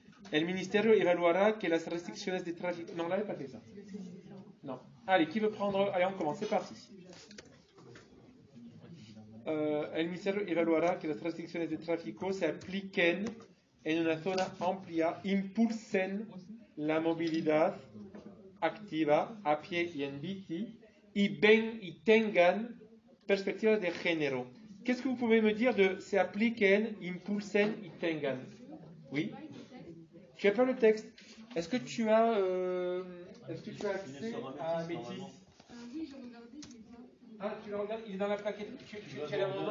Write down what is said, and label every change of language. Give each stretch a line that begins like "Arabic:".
Spanish: El Ministerio evaluará que las restricciones de tráfico.
French: Non, on l'avait pas fait ça. Non. Allez, qui veut prendre? Allez, on commence, c'est parti.
Spanish: El Ministerio evaluará que las restricciones de tráfico se apliquen en una zona amplia, impulsen la movilidad activa a pie y en bici y tengan perspectivas de género.
French: Qu'est-ce que vous pouvez me dire de
Spanish: se apliquen, impulsen y tengan?
French: Oui? Tu n'as pas le texte. Est-ce que tu as accès à Métis? Oui, je regardais, je l'ai bien. Ah, tu le regardes? Il est dans la plaquette. Tu as la main?